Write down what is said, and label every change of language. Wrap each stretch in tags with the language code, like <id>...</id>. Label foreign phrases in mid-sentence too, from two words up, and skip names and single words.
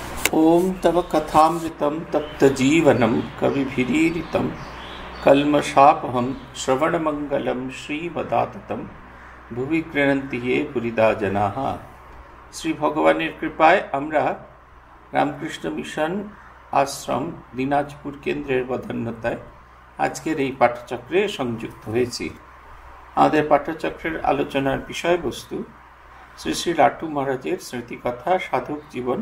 <sa>ओम तव कथामृतं तप्तजीवनं कविभिरीडितं कल्मषापहं श्रवणमंगलं श्रीमदाततं भुवि गृह्णन्ति ये पुरिदा जनाः।</sa> <bn>শ্রী ভগবানের কৃপায় আমরা রামকৃষ্ণ মিশন আশ্রম দিনাজপুর কেন্দ্রের বদান্যতায় আজকের এই পাঠচক্রে সংযুক্ত হয়েছি। আমাদের পাঠচক্রের আলোচনার বিষয়বস্তু শ্রী শ্রী লাটু মহারাজের স্মৃতিকথা সাধক জীবন।</bn>